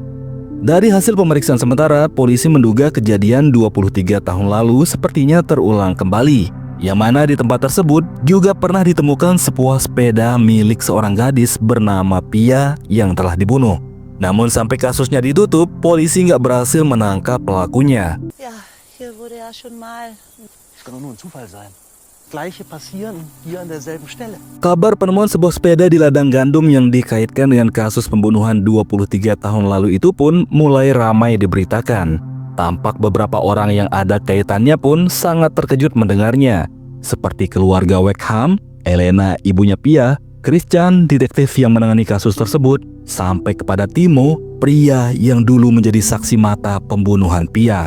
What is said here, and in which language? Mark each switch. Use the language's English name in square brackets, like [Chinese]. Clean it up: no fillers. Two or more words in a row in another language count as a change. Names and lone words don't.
[Indonesian] Dari hasil pemeriksaan sementara, polisi menduga kejadian 23 tahun lalu sepertinya terulang kembali. Yang mana di tempat tersebut juga pernah ditemukan sebuah sepeda milik seorang gadis bernama Pia yang telah dibunuh. Namun sampai kasusnya ditutup, polisi nggak berhasil menangkap pelakunya. [German] Ja, hier wurde ja schon mal. Es kann doch nur ein Zufall sein. Gleiche passieren hier an derselben Stelle. [Indonesian] Kabar penemuan sebuah sepeda di ladang gandum yang dikaitkan dengan kasus pembunuhan 23 tahun lalu itu pun mulai ramai diberitakan. Tampak beberapa orang yang ada kaitannya pun sangat terkejut mendengarnya, seperti keluarga Wickham, Elena ibunya Pia, Christian detektif yang menangani kasus tersebut, sampai kepada Timo, pria yang dulu menjadi saksi mata pembunuhan Pia.